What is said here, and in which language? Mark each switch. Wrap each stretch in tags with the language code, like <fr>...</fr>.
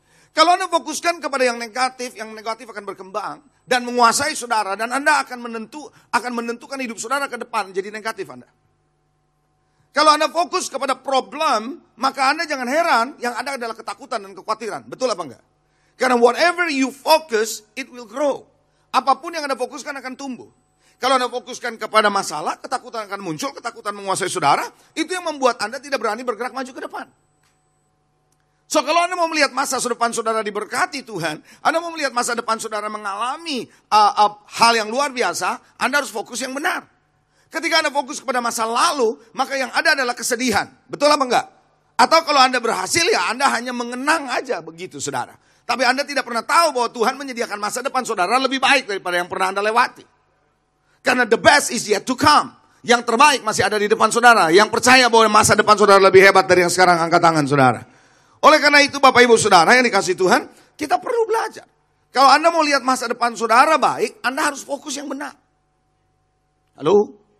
<id>Kalau Anda fokuskan kepada yang negatif akan berkembang dan menguasai saudara dan Anda akan menentukan hidup saudara ke depan jadi negatif Anda. Kalau Anda fokus kepada problem, maka Anda jangan heran yang ada adalah ketakutan dan kekhawatiran. Betul apa enggak? Karena</id> <en>whatever you focus, it will grow.</en> <id>Apapun yang Anda fokuskan akan tumbuh. Kalau Anda fokuskan kepada masalah, ketakutan akan muncul, ketakutan menguasai saudara, itu yang membuat Anda tidak berani bergerak maju ke depan. So, kalau Anda mau melihat masa depan saudara diberkati Tuhan, Anda mau melihat masa depan saudara mengalami hal yang luar biasa, Anda harus fokus yang benar. Ketika Anda fokus kepada masa lalu, maka yang ada adalah kesedihan. Betul apa enggak? Atau kalau Anda berhasil, ya Anda hanya mengenang aja begitu saudara. Tapi Anda tidak pernah tahu bahwa Tuhan menyediakan masa depan saudara lebih baik daripada yang pernah Anda lewati. Karena</id> <en>the best is yet to come.</en> <id>Yang terbaik masih ada di depan saudara. Yang percaya bahwa masa depan saudara lebih hebat dari yang sekarang, angkat tangan saudara. Oleh karena itu Bapak Ibu Saudara yang dikasih Tuhan, kita perlu belajar. Kalau Anda mau lihat masa depan saudara baik, Anda harus fokus yang benar. Halo?</id>